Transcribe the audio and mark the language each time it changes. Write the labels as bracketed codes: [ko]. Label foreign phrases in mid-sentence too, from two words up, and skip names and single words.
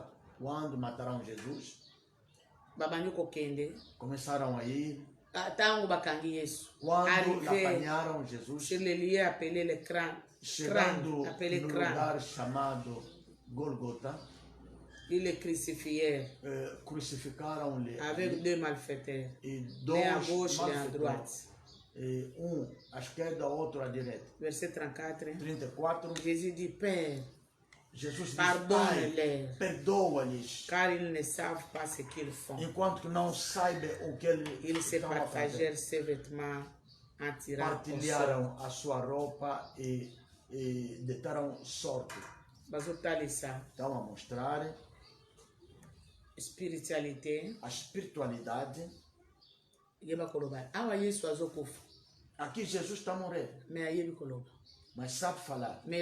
[pt] Quando mataram Jesus, começaram a ir. Quando apanharam Jesus, chegando no lugar chamado Golgota, crucificaram-lhe [fr] avec deux malfaiteurs, l'un à gauche et l'un à droite. [pt] Um à esquerda, outro à direita. [fr] Verset 34. Jésus dit, Père, Jesus pardonne-les, [pt] perdoa-lhes, [fr] car ils ne savent pas ce qu'ils font. [pt] Enquanto que não saibam o que eles [fr] se partagèrent ses vêtements en tirant. [pt] Partilharam a sua roupa e deitaram sorte. Estão a mostrar [fr] espiritualité, [pt] a espiritualidade. Aqui Jesus está morrendo, mas sabe falar.